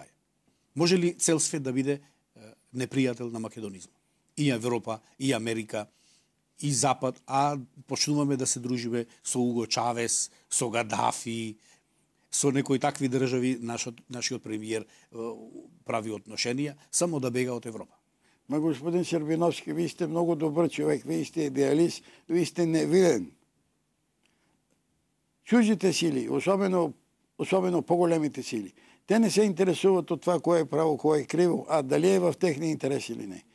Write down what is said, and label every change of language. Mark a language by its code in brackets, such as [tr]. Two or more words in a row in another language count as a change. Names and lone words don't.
[mk] Може ли цел свет да биде непријател на македонизмот? И Европа, и Америка, и Запад, а почнуваме да се дружиме со Уго Чавес, со Гадафи, со некои такви држави, нашиот премиер прави отношенија, само да бега од Европа. [bg] Ма, господин Сербиновски, вие сте много добър човек, вие сте идеалист, вие сте невинен чужите сили, особено поголемите сили, те не се интересуват од това кое е право, кое е криво, а дали е в техни интерес или не.